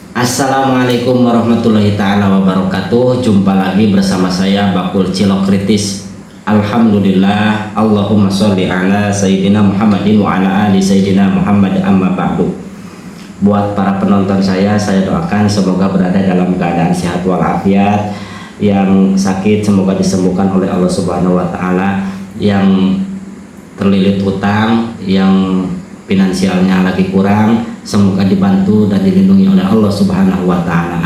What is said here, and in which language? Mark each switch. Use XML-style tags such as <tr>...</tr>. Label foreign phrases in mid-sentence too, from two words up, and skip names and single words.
<ar>السلام عليكم ورحمة الله تعالى وبركاته.</ar> <id>Jumpa lagi bersama saya Bakul Cilok Kritis.</id> <ar>الحمد لله اللهم صل على سيدنا محمد وعلى آل سيدنا محمد أما بعد.</ar> <id>Buat para penonton saya doakan semoga berada dalam keadaan sehat walafiat. Yang sakit semoga disembuhkan oleh</id> <ar>الله سبحانه وتعالى.</ar> <id>Yang terlilit hutang, yang finansialnya lagi kurang, semoga dibantu dan dilindungi oleh</id> <ar>الله سبحانه وتعالى.</ar>